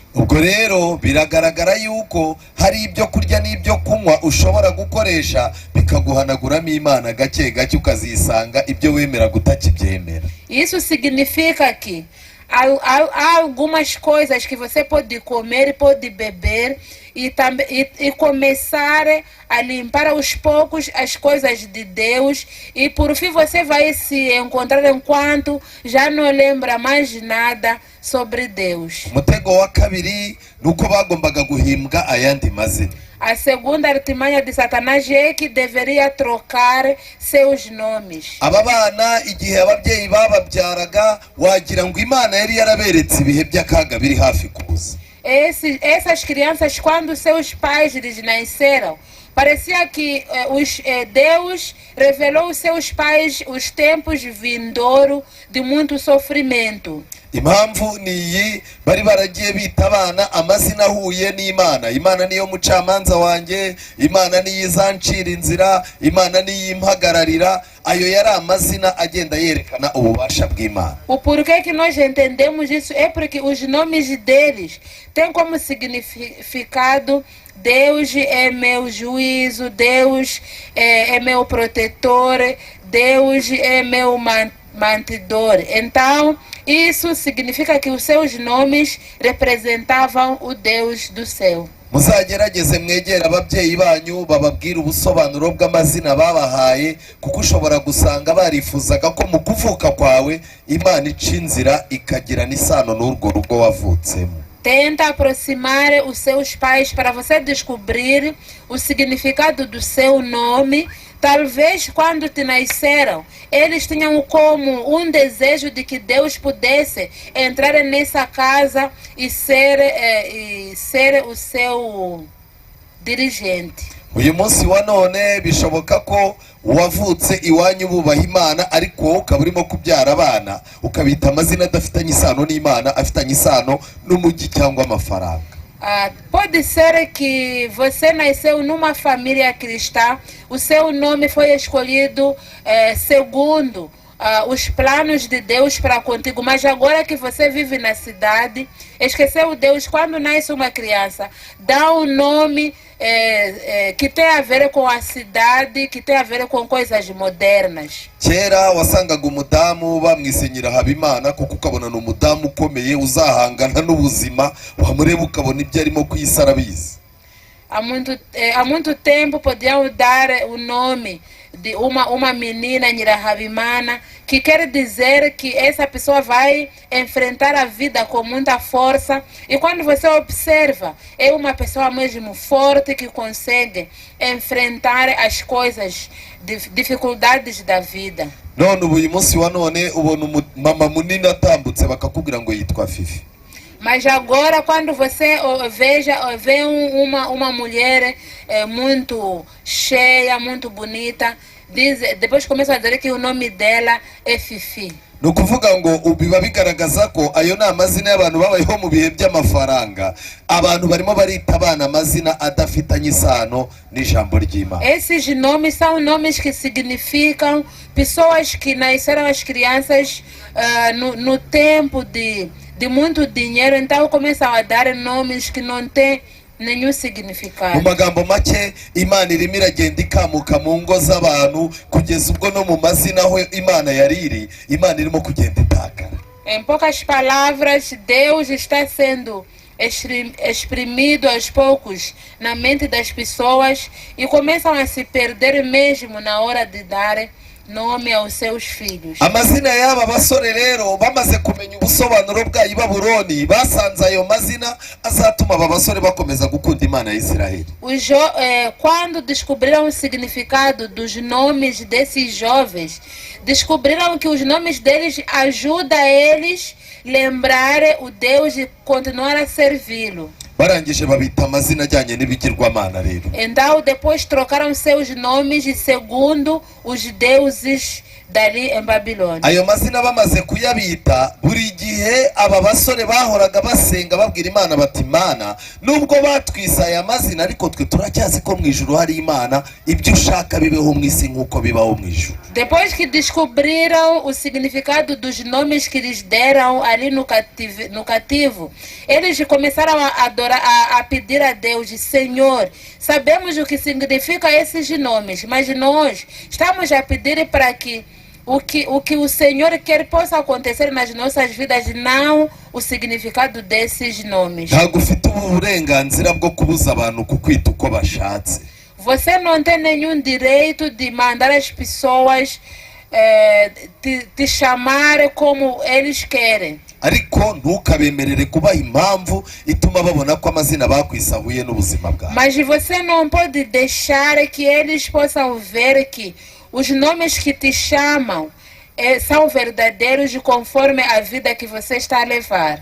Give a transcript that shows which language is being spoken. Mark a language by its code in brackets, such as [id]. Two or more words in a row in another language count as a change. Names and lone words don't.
[rw] Ubwo rero biragaragara yuko hari ibyo kurya n'ibyo kunywa ushobora gukoresha bikaguhanaguramo Imana gake gake ukazisanga ibyo wemera gutakibyemera. [pt] Isso significa que há algumas coisas que você pode comer, pode beber e começar a limpar aos poucos as coisas de Deus, e por fim você vai se encontrar enquanto já não lembra mais nada sobre Deus. [rw] Umutego wa kabiri nuko bagombaga guhimbwa ayandi mazina. [pt] A segunda artimanha de Satanás é que deveria trocar seus nomes. [rw] Aba bana igihe ababyeyi bababyaraga wagira ngo Imana yari yaraberetse ibihe by'akaga biri hafi kuza. [pt] Essas crianças, quando seus pais lhes nasceram, parecia que Deus revelou aos seus pais os tempos vindouros de muito sofrimento. [rw] Impamvu niyi bari baragiye bita abana amazina ahuye n'Imana. Imana niyo mucamanza wanjye, Imana niyo izancira inzira, Imana niyo impagararira. Ayo yari amazina agenda yerekana ububasha bw'Imana. [pt] O porquê que nós entendemos isso é porque os nomes deles têm como significado: Deus é meu juízo, Deus é meu protetor, Deus é meu mantidor. Então, isso significa que os seus nomes representavam o Deus do céu. [rw] Muzagerageze mwegera ababyeyi banyu bababwira ubusobanuro bw'amazina babahaye, kuko ushobora gusanga barifuzaga ko mu kuvuka kwawe Imana ica inzira ikagira n'isano n'urwo rugo wavutsemo. [pt] Tenta aproximar os seus pais para você descobrir o significado do seu nome, Talvez quando te nasceram, eles tinham como um desejo de que Deus pudesse entrar nessa casa e ser o seu dirigente. [rw] uyu munsi wa none bishoboka ko wavutse iwanyu bubaha Imana ariko wowe ukaba urimo kubyara abana ukabita amazina adafitanye isano n'Imana, afitanye isano n'umujyi cyangwa amafaranga. [pt] Pode ser que você nasceu numa família cristã, o seu nome foi escolhido segundo os planos de Deus para contigo, mas agora que você vive na cidade, esqueceu Deus. Quando nasce uma criança, dá um nome que tem a ver com a cidade, que tem a ver com coisas modernas. [rw] Kera wasangaga umudamu bamwisenyera Habimana kuko ukabona n'umudamu ukomeye uzahangana n'ubuzima, wamureba ukabona ibyo arimo kuyisara bizi. [pt] Há muito tempo podiam dar o nome de uma menina Nyirahabimana, que quer dizer que essa pessoa vai enfrentar a vida com muita força, e quando você observa, é uma pessoa mesmo forte que consegue enfrentar as coisas, dificuldades da vida. [rw] None uyu munsi wa none ubona mama munini atambutse bakakubwira ngo yitwa Fifi. [pt] Mas agora, quando você vê uma mulher muito cheia, muito bonita, depois começa a dizer que o nome dela é Fifi. [rw] Ni ukuvuga ngo biba bigaragaza ko ayo ni amazina y'abantu babayeho mu bihe by'amafaranga. Abantu barimo barita abana amazina adafitanye isano n'ijambo ry'Imana. [pt] Esses nomes são nomes que significam pessoas que nasceram, as crianças no tempo de muito dinheiro, então começam a dar nomes que não têm nenhum significado. [rw] Mu magambo make, Imana irimo iragenda ikamuka mu ngo z'abantu kugeza ubwo no mu mazina aho Imana yariri, Imana irimo kugenda itakara. [pt] Em poucas palavras, Deus está sendo exprimido aos poucos na mente das pessoas e começam a se perder mesmo na hora de dar nome aos seus filhos. [rw] Amazina y'aba basore rero bamaze kumenya ubusobanuro bwayo Babuloni, basanze ayo mazina azatuma aba basore bakomeza gukunda Imana ya Israeli. [pt] Quando descobriram o significado dos nomes desses jovens, descobriram que os nomes deles ajudam eles a lembrar o Deus e continuar a servi-lo. [rw] Barangije babita amazina ajyanye n'ibigirwamana rero. [pt] Então depois trocaram seus nomes segundo os deuses dali em Babilônia. [rw] Ayo mazina bamaze kuyabita, buri gihe aba basore bahoraga basenga babwira Imana bati, Imana nubwo batwise aya mazina ariko twe turacyazi ko mu ijuru hari Imana, ibyo ushaka bibeho mu isi nk'uko bibaho mu ijuru. [pt] Depois que descobriram o significado dos nomes que lhes deram ali no cativo, eles começaram a pedir a Deus, Senhor, sabemos o que significa esses nomes, mas nós estamos a pedir para que o que o Senhor quer possa acontecer nas nossas vidas, não o significado desses nomes. [rw] Ntabwo ufite uburenganzira bwo kubuza abantu kukwita uko bashatse. [pt] Você não tem nenhum direito de mandar as pessoas te chamar como eles querem. [rw] Ariko ntukabemerere kubaha impamvu ituma babona ko amazina bakwisahuye n'ubuzima bwawe. [pt] Mas você não pode deixar que eles possam ver que os nomes que te chamam são verdadeiros conforme a vida que você está a levar.